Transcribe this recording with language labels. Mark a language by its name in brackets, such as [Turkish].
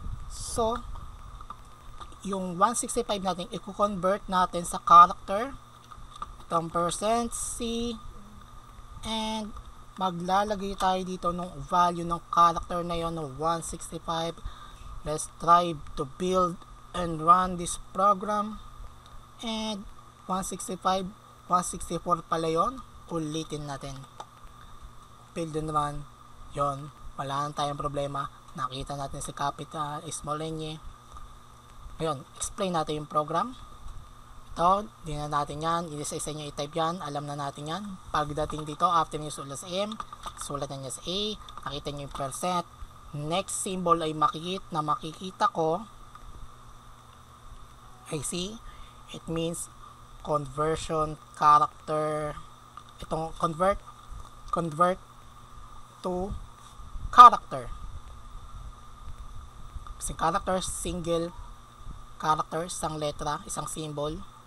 [Filipino] So yung 165 natin i-convert natin sa character, itong %C, and maglalagay tayo dito ng value ng character na yon ng 165. [English] Let's try to build and run this program. [Filipino] And 165, 164 pala yon. Ulitin natin, build and run. Yon, wala na tayong problema. Nakita natin si capital small Enye. Ngayon, explain natin yung program. Ito, di na natin yan. Isa-isa nyo i-type yan. Alam na natin yan. Pagdating dito, after nyo sulat sa M, sulat na nyo sa A. Nakita nyo yung %. Next symbol ay makikita ko. [English] I see. It means conversion character. Itong convert to character. [Filipino] Isang character, single character, isang letra, isang symbol.